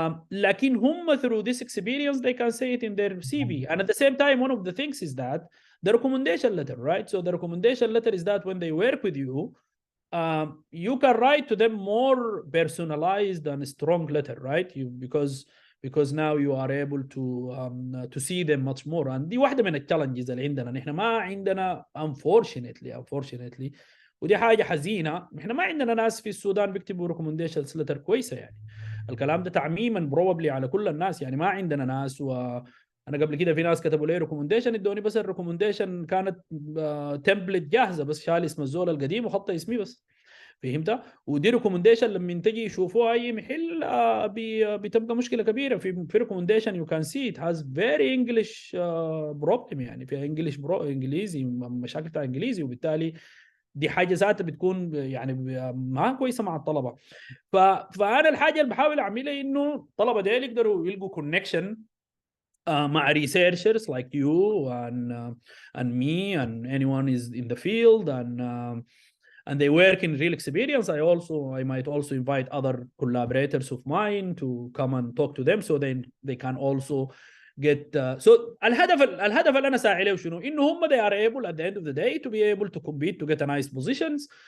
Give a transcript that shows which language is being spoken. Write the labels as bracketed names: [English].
[Arabic] لكن هم [English] through this experience they can say it in their CV. And at the same time one of the things is that the recommendation letter, right? So the recommendation letter is that when they work with you, you can write to them more personalized and strong letter, right? Because now you are able to see them much more. [Arabic] And دي واحدة من التشالنجز اللي عندنا. نحن ما عندنا [English] unfortunately [Arabic] ودي حاجة حزينة، نحن ما عندنا ناس في السودان بيكتبوا recommendations letter كويسة يعني. الكلام ده تعميما probably على كل الناس يعني. ما عندنا ناس. وانا قبل كده في ناس كتبوا لي ريكومنديشن، ادوني بس الريكومنديشن كانت تمبلت جاهزه، بس شال اسم الزول القديم وخط اسمي بس، فهمت؟ ودي ريكومنديشن لما تجي يشوفوها اي محل بتبقى مشكله كبيره. في ريكومنديشن [English] you can see it has very English problem, [Arabic] يعني فيها انجليزي مشاكل بتاع انجليزي، وبالتالي دي حاجه ذاتها بتكون يعني ما كويسه مع الطلبه. فانا الحاجه اللي بحاول اعملها انه الطلبه ديل يقدروا يلقوا كونكشن مع [English] researchers like you and me and anyone is in the field and they work in real experience. I might also invite other collaborators of mine to come and talk to them so they can also get so [Arabic] الهدف اللي انا ساعي له شنو؟ انه هم [English] they are able at the end of the day to be able to compete to get a nice positions.